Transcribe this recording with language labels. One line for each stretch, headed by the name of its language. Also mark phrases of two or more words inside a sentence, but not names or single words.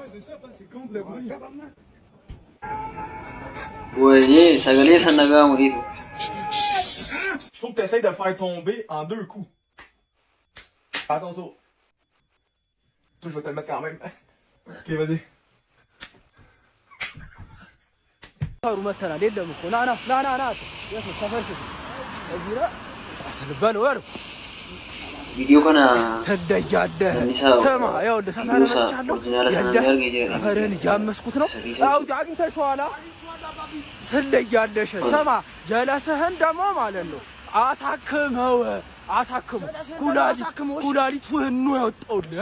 French: Ouais, c'est ça, c'est contre le bruit. Ouais, ça galère, ça n'a pas mourir. Il faut que tu essaies de le faire tomber en 2 coups. À ton tour. Toi, je vais te le mettre quand même. Ok, vas-y. Video kana
Amharic: ትደያለህ ስማ ይኸውልህ ሰፈር መጥቻለሁ ሰፈርን እያመስኩት ነው አው አግኝተሽዋላ ትለያለሽ ስማ ጀለስህን ደግሞ ማለት ነው አሳክመው ኩላሊቱን ነው ያወጣውልህ